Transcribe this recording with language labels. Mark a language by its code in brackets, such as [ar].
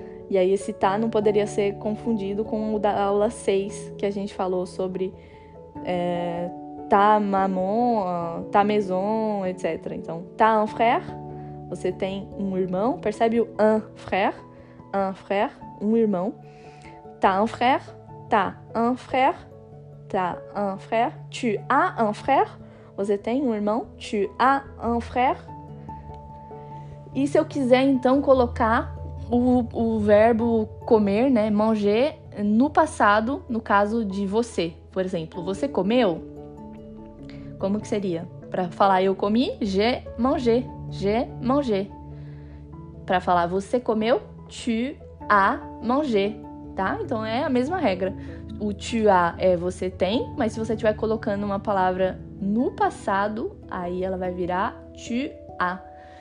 [pt] E aí esse tá não poderia ser confundido com o da aula 6, que a gente falou sobre [fr] ta maman, ta maison, [pt] etc. Então, [fr] t'as un frère, [pt] você tem um irmão. Percebe o un frère, um irmão. [fr] T'as un frère, t'as un frère, t'as un frère. Tu as un frère, [pt] você tem um irmão. [fr] Tu as un frère. [pt] E se eu quiser, então, colocar o verbo comer, né, manger, no passado, no caso de você. Por exemplo, você comeu? Como que seria? Para falar eu comi, [fr] j'ai mangé, j'ai mangé. [pt] Para falar você comeu, [fr] tu as mangé, [pt] tá? Então é a mesma regra. O tu as é você tem, mas se você estiver colocando uma palavra no passado, aí ela vai virar tu as.